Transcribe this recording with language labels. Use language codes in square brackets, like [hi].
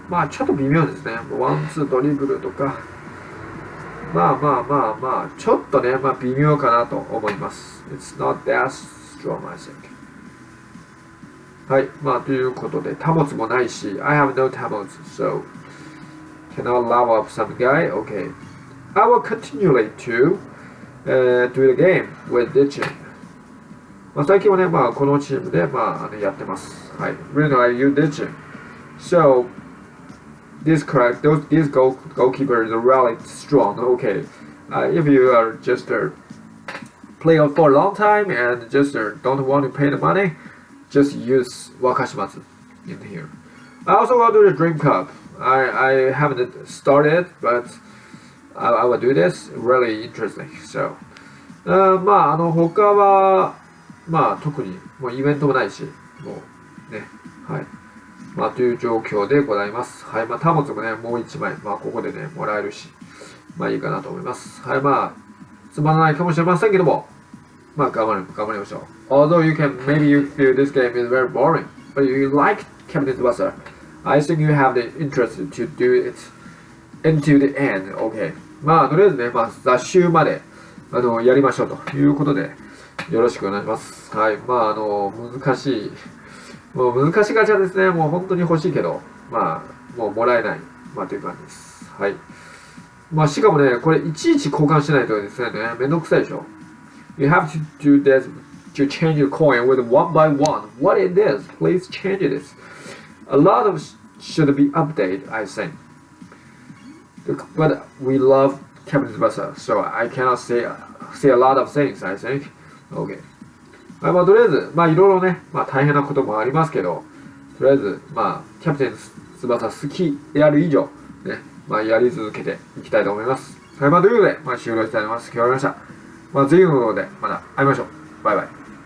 [ja] まあ、ちょっと微妙ですね。ワン、ツードリブルとか。まあ、ちょっとね、まあ、微妙かなと思います。 [en] It's not that strong, I think. [ja] はい。まあ、ということで、貨物もないし、 [en] I have no 貨物, so cannot level up some guy. Okay. I will continue to do the game with ditching. [ja] まあ、最近はね、まあ、このチームで、まあ、やってます。はい。 [en] Really, I use ditching. So, this goalkeeper is really strong. Okay. If you are just playing for a long time and just don't want to pay the money, just use Wakashimatsu in here. I also will do the Dream Cup. I haven't started, but I will do this. Really interesting. [ja] So, まあ、他は、まあ、特にもうイベントもないし、もうね、はい。まあ、という状況でございます。はい。まあ、端末もね、もう1枚、まあ、ここでね、もらえるし、まあ、いいかなと思います。はい。まあ、つまらないかもしれませんけども、まあ、頑張りましょう。 [en] Although maybe you feel this game is very boring, but you like Captain Tsubasa, I think you have the interest to do it into the end. Okay. [ja] まあ、とりあえずね、まあ、雑集まで、やりましょうということで、よろしくお願いします。はい。まあ、難しい、もう難しいガチャですね。もう本当に欲しいけど、まあ、もうもらえない、まあ、という感じです。はい。まあ、しかもね、これ、いちいち交換しないとですね、めんどくさいでしょ。 [en] You have to do this to change the coin with one by one. What it is, please change this. A lot of should be updated, I think. But we love Captain Tsubasa, so I cannot say a lot of things, I think. Okay. [ja] まあ、とりあえず、まあ、いろいろね、まあ、大変なこともありますけど、とりあえず、まあ、キャプテン翼好きである以上、ね、まあ、やり続けていきたいと思います。はい、まあ、ということで、まあ、終了したいと思います。今日はありました。まあ、次の動画でまた会いましょう。バイバイ。